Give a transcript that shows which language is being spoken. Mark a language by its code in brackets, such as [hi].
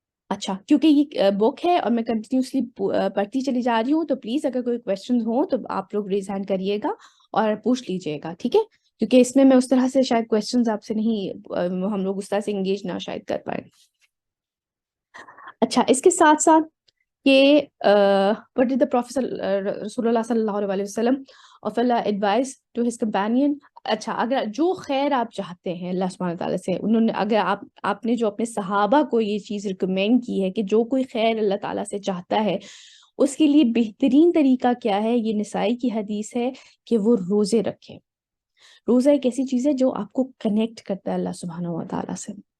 [ur] اچھا، کیونکہ یہ بک ہے اور میں کنٹینیوسلی پڑھتی چلی جا رہی ہوں، تو پلیز اگر کوئی کویسچنز ہوں تو آپ لوگ ریز ہینڈ کریے گا اور پوچھ لیجئے گا، ٹھیک ہے؟ کیونکہ اس میں اس طرح سے شاید کویسچنز آپ سے نہیں، ہم لوگ اس طرح سے انگیج نہ شاید کر پائیں۔ اچھا، اس کے ساتھ ساتھ کہ [en] what did the Prophet Rasulullah sallallahu alaihi wasallam of Allah advise to his companion. [ur] اچھا، اگر جو خیر آپ چاہتے ہیں اللہ سبحانہ تعالیٰ سے، انہوں نے اگر آپ نے جو اپنے صحابہ کو یہ چیز ریکمینڈ کی ہے کہ جو کوئی خیر اللہ تعالیٰ سے چاہتا ہے اس کے لیے بہترین طریقہ کیا ہے، یہ نسائی کی حدیث ہے کہ وہ روزے رکھے. روزہ ایک ایسی چیز ہے جو آپ کو کنیکٹ کرتا ہے اللہ سبحانہ و تعالیٰ سے.